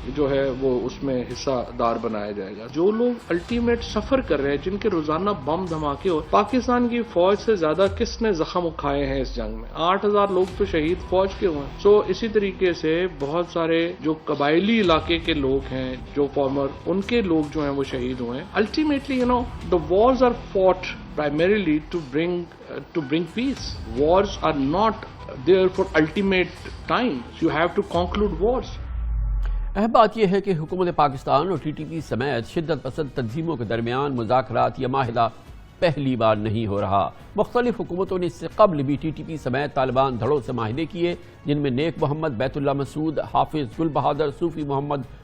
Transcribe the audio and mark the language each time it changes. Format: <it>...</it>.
<ur>جو ہے وہ اس میں حصہ دار بنایا جائے گا۔ جو لوگ الٹیمیٹ سفر کر رہے ہیں، جن کے روزانہ بم دھماکے ہو، پاکستان کی فوج سے زیادہ کس نے زخم اٹھائے ہیں اس جنگ میں؟ 8000 لوگ تو شہید فوج کے ہوئے ہیں۔ سو اسی طریقے سے بہت سارے جو قبائلی علاقے کے لوگ ہیں، جو فارمر، ان کے لوگ جو ہیں وہ شہید ہوئے ہیں۔ Ultimately</ur> <en>the wars are fought primarily to bring peace. Wars are not there for ultimate time. You have to conclude wars.</en> <ur>اہم بات یہ ہے کہ حکومت پاکستان اور ٹی ٹی پی سمیت شدت پسند تنظیموں کے درمیان مذاکرات یا معاہدہ پہلی بار نہیں ہو رہا۔ مختلف حکومتوں نے اس سے قبل بھی ٹی ٹی پی سمیت طالبان دھڑوں سے معاہدے کیے، جن میں نیک محمد، بیت اللہ مسعود، حافظ گل بہادر، صوفی محمد،</ur>